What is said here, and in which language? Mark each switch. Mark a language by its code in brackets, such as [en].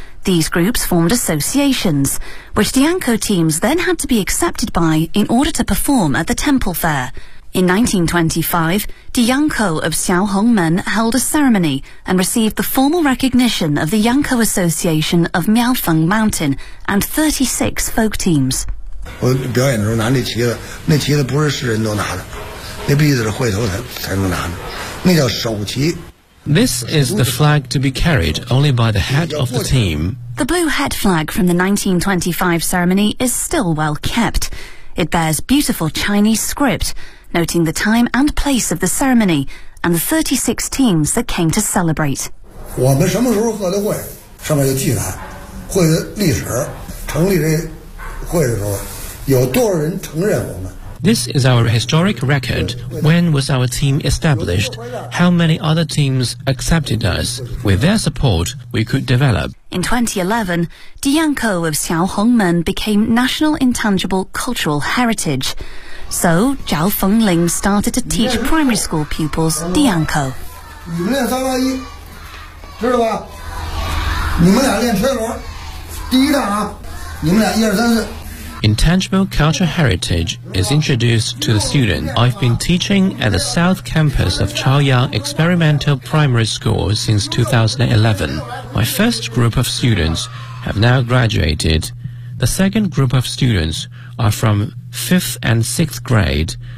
[en] These groups formed associations, which the Yangkou teams then had to be accepted by in order to perform at the temple fair. In 1925, Di Yangkou of Xiaohongmen held a ceremony and received the formal recognition of the Yangkou Association of Miaofeng Mountain and 36 folk teams. [zh] 我表演的时候拿那旗子，那旗子不是世人都拿的，那必须是会头才能拿的，那叫首旗。 [en] This is the flag to be carried only by the head of the team. The blue head flag from the 1925 ceremony is still well kept. It bears beautiful Chinese script. Noting the time and place of the ceremony and the 36 teams that came to celebrate. [zh] 我们什么时候喝的会上面就记载会的历史成立这会的时候有多少人承认我们 [en] This is our historic record. When was our team established? How many other teams accepted us? With their support, we could develop. In 2011, Diyanko of Xiaohongmen became National Intangible Cultural Heritage. So, Zhao Fengling started to teach primary school pupils Diyanko. [zh] 你们练三八一，知道吧？你们俩练车轮，第一站啊，你们俩一二三四。 [en] Intangible cultural heritage is introduced to the student. I've been teaching at the South Campus of Chaoyang Experimental Primary School since 2011. My first group of students have now graduated. The second group of students are from 5th and 6th grade.